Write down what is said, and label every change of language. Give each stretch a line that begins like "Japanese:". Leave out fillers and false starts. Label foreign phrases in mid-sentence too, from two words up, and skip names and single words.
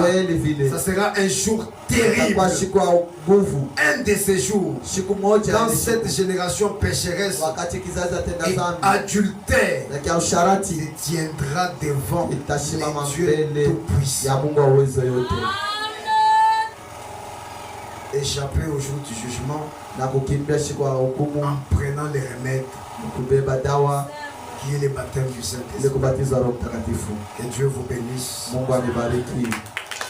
French: Ça sera un jour terrible. Un de ces jours, dans cette génération pécheresse et adultère, il tiendra devant les dieux tout-puissants. échapper au jour du jugement
Swahili: na kukimbia siku ya hukumu
French: en prenant les remèdes
Swahili: kubeba dawa
French: qui est le baptême du Saint-Esprit.
Swahili: ile kubatiza Roho Mtakatifu.
French: Que Dieu vous bénisse.
Swahili: Mungu anibariki.